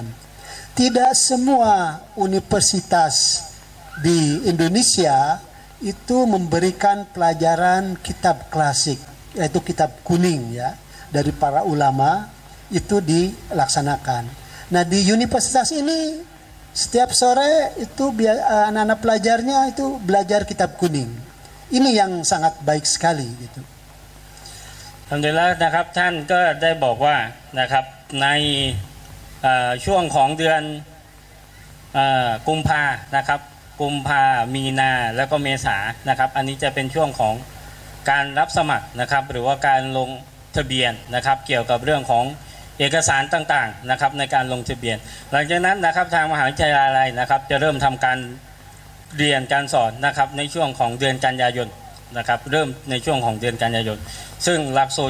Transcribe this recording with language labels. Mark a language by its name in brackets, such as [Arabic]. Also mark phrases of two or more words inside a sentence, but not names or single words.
[Indonesian] Tidak semua universitas di Indonesia itu memberikan pelajaran kitab klasik, yaitu kitab kuning ya, dari para ulama itu dilaksanakan. Nah, di universitas ini setiap sore itu anak-anak pelajarnya itu belajar kitab kuning. Ini yang sangat baik sekali gitu. [Thai] อัลฮัมดุลิลละห์นะครับท่านก็ได้บอกว่านะครับในช่วงของเดือนกุมภานะครับกุมภามี นาแล้วก็เมษานะครับอันนี้จะเป็นช่วงของการรับสมัครนะครับหรือว่าการลงทะเบียนนะครับเกี่ยวกับเรื่องของเอกสารต่างๆนะครับในการลงทะเบียนหลังจากนั้นนะครับทางมหาวิทยาลัยนะครับจะเริ่มทำการเรียนการสอนนะครับในช่วงของเดือนกันยายนนะครับเริ่มในช่วงของเดือนกันยายนซึ่งหลักสูตร